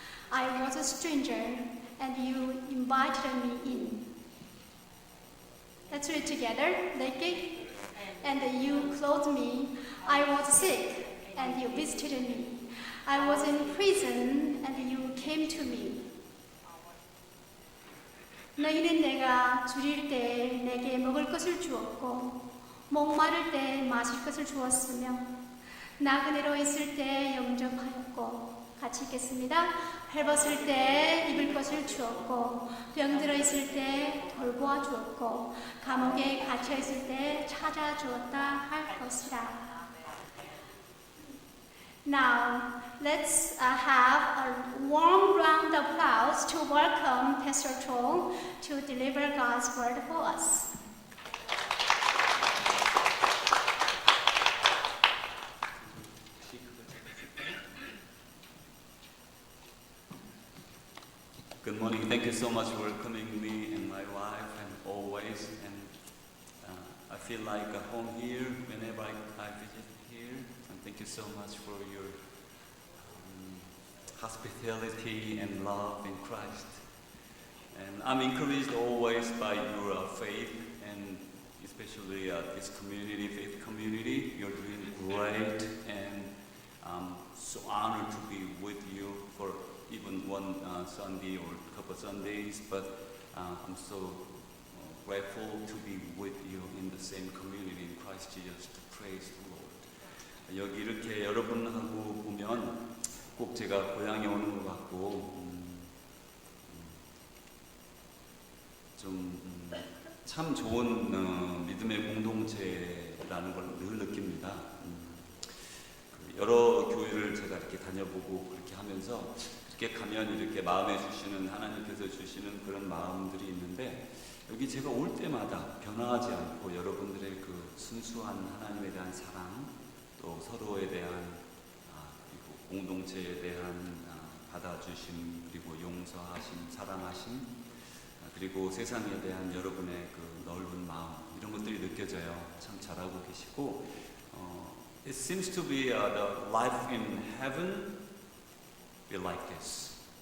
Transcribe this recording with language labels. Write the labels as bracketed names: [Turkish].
[English] I was a stranger, and you invited me in. Let's read together. Naked, and you clothed me. I was sick, and you visited me. I was in prison, and you came to me. [Korean] 너희는 내가 줄일 때 내게 먹을 것을 주었고 목마를 때 마실 것을 주었으며 나그네로 있을 때 영접하였고 같이 읽겠습니다. 헐벗을 때 입을 것을 주었고 병들어 있을 때 돌보아 주었고 감옥에 갇혀 있을 때 찾아 주었다 할 것이라. [English] Now, let's have a warm round of applause to welcome Pastor Cho to deliver God's word for us. Good morning. Thank you so much for welcoming me and my wife and always. And I feel like a home here whenever I visit here. And thank you so much for your hospitality and love in Christ. And I'm encouraged always by your faith and especially this community, faith community. You're doing great and I'm so honored to be with you for even one Sunday or a couple Sundays, but I'm so grateful to be with you in the same community in Christ Jesus to praise the Lord. [Korean] 여기 이렇게 여러분하고 보면 꼭 제가 고향에 오는 것 같고 좀 참 좋은 믿음의 공동체라는 걸 늘 느낍니다. 여러 교회를 제가 이렇게 다녀보고 그렇게 하면서 이렇게 가면 이렇게 마음에 주시는 하나님께서 주시는 그런 마음들이 있는데 여기 제가 올 때마다 변화하지 않고 여러분들의 그 순수한 하나님에 대한 사랑 또 서로에 대한 그리고 공동체에 대한 받아주심 그리고 용서하심 사랑하심 그리고 세상에 대한 여러분의 그 넓은 마음 이런 것들이 느껴져요. 참 잘하고 계시고 [English] It seems to be the life in heaven be like this.